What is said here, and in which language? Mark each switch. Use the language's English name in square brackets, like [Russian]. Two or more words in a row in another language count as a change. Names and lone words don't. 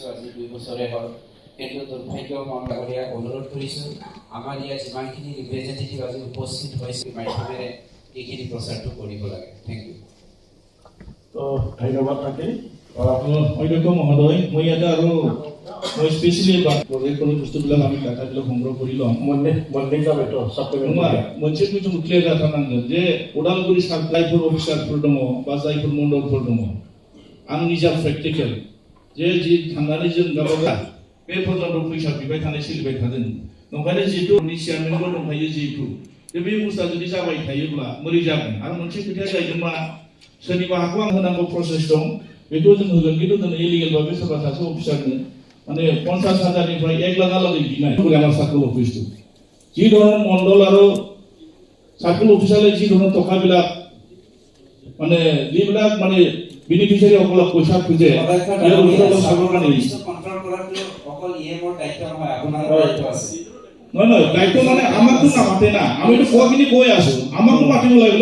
[Assamese] আজি 2 বছৰে হ'ল, কিন্তু দুৰ্ভাগ্য মণ্ডলীয়া অনুৰোধ কৰিছোঁ আমাৰ ইয়াত যিমানখিনি ৰিপ্ৰেজেণ্টেটিভ আজি উপস্থিত হৈছে মাধ্যমেৰে এইখিনি প্ৰচাৰটো কৰিব লাগে। [English] thank you. [Assamese] তো ধন্যবাদ থাকিল অধ্যক্ষ মহোদয়। মই ইয়াতে আৰু মই স্পেচিয়েলি প্ৰজেক্টৰ বস্তুবিলাক আমি ডাটাবিলাক সংগ্ৰহ কৰি ল'ম। [Bodo] मोनसे कुइसन क्लियार जाथारनांगोन जे उदालगुरि जायफोर अफिसारफोर दङ बा जायफोर मण्डलफोर दङ, आं निजा प्रेक्टिकेल जे जि थांनानै जों गावबा बे पर्यन्त फैसा बिबाय थानाय सोलिबाय थादों। नंखायनो जिहेतु चेयारमेनबो दंखायो, जिहेतु बे बुस्थुआ जुदि जाबाय थायोब्ला बोरै जागोन। आरो मोनसे खोथाया जाहैदों मा सोरनिबा हाखौ आं होनांगौ प्रसेस दं, बेखौ जों होगोन, खिन्थु दिनै इलिगेल भाबे सोरबा सासे अफिसारनो माने 50,000निफ्राय 1 लाखहालागै बिनाय [Assamese] আমাৰ চাৰ্কল অফিচটো। যি ধৰণৰ মণ্ডল আৰু চাৰ্কল অফিচাৰে যি ধৰণৰ টকাবিলাক মানে যিবিলাক মানে বেনিফিচিয়াৰীসকলক পইচা খোজে, নহয় দায়িত্ব মানে আমাকতো নামাতে না, আমিতো কোৱাখিনি কৈ আছো, আমাকতো মাতিব লাগিব।